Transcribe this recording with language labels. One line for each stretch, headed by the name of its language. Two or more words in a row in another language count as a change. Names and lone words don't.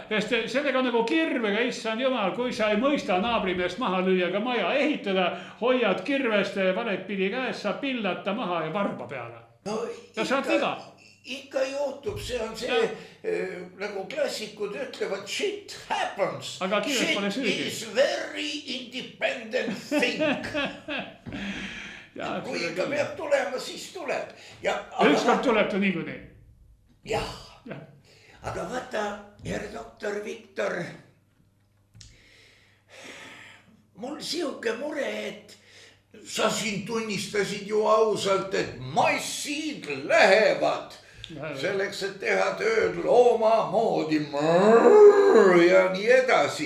Estonian: Sest sellega nagu kirvega, issand jumal, kui sa ei mõista naabrimeest maha lüüa ega maja ehitada, hoiad kirvest valet pidi käes, sa pillata maha ja varba peale. No ja saad viga. Ikka juhtub, see on see, nagu klassikud ütlevad,
English: shit happens.
Estonian: Aga kirves pole süüdi.
English: Shit is very independent thing.
Estonian: Kui ikka peab tulema, siis tuleb. Ükskord tuleb ta niikuinii. Jah, aga vaata,
German: herr doktor
Estonian: Viktor, mul siuke mure, et sa siin tunnistasid ju ausalt, et massid lähevad selleks, et teha tööd looma moodi ja nii edasi.